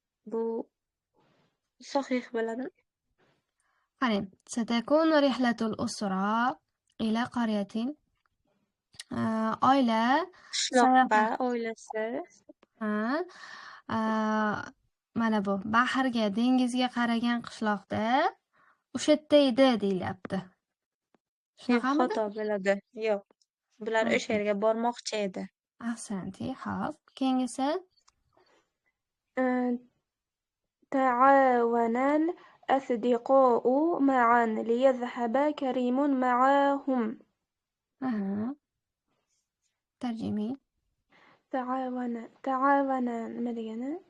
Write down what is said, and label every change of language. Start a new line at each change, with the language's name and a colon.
Uzbek: Bu صحيح bo'ladimi?
Arabic: qarang, ستكون رحلة الأسرة إلى قرية.
Uzbek: Oila Qishloqqa oilasi mana bu bahrga, dengizga qaragan qishloqda o'sha yerda edi deyilyapti. Shunaqami? xato bo'ladi. Yo'q. Bular o'sha yerga bormoqchi edi. Ahsanti. Xo'p, keyingisi.
Arabic: تعاون الأصدقاء معا ليذهب كريم معهم.
Uzbek: Tarjimi. تعاون nima degani?